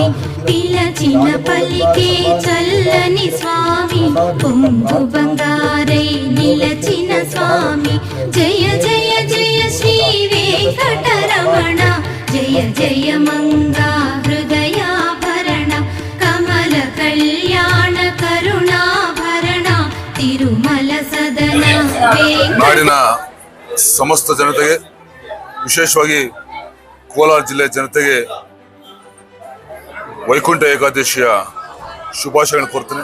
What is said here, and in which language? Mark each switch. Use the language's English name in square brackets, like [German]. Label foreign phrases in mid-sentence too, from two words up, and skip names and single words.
[Telugu] పిలచిన పలికే చల్లని స్వామి పొంగు బంగారై నిలచిన స్వామి జయ జయ జయ శ్రీ వెంకటరమణ జయ జయ మంగా హృదయాభరణ కమల కళ్యాణ [Kannada] ಕರುಣಾಭರಣ ತಿರುಮಲ ಸದನ ನಾಡಿನ ಸಮಸ್ತ ಜನತೆಗೆ ವಿಶೇಷವಾಗಿ ಕೋಲಾರ ಜಿಲ್ಲೆ ಜನತೆಗೆ ವೈಕುಂಠ ಏಕಾದಶಿಯ ಶುಭಾಶಯಗಳನ್ನು ಕೋರ್ತೇನೆ.